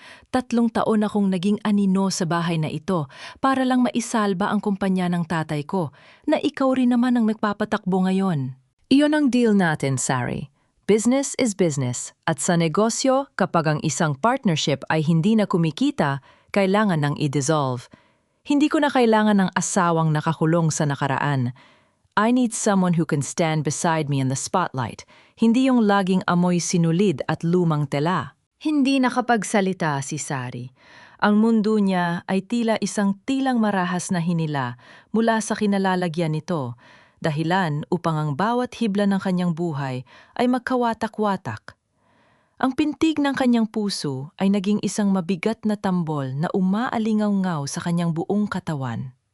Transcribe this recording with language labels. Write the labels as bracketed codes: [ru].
[tl] 3 taon akong naging anino sa bahay na ito para lang maisalba ang kumpanya ng tatay ko na ikaw rin naman ang nagpapatakbo ngayon. Iyon ang deal natin, Sari. [en] Business is business [tl] at sa negosyo kapag ang isang partnership ay hindi na kumikita, kailangan nang i-dissolve. Hindi ko na kailangan ng asawang nakakulong sa nakaraan. [en] I need someone who can stand beside me in the spotlight, [tl] hindi yung laging amoy sinulid at lumang tela. Hindi nakapagsalita si Sari. Ang mundo niya ay tila isang tilang marahas na hinila mula sa kinalalagyan nito, dahilan upang ang bawat hibla ng kanyang buhay ay magkawatak-watak. Ang pintig ng kanyang puso ay naging isang mabigat na tambol na umaalingaw-ngaw sa kanyang buong katawan.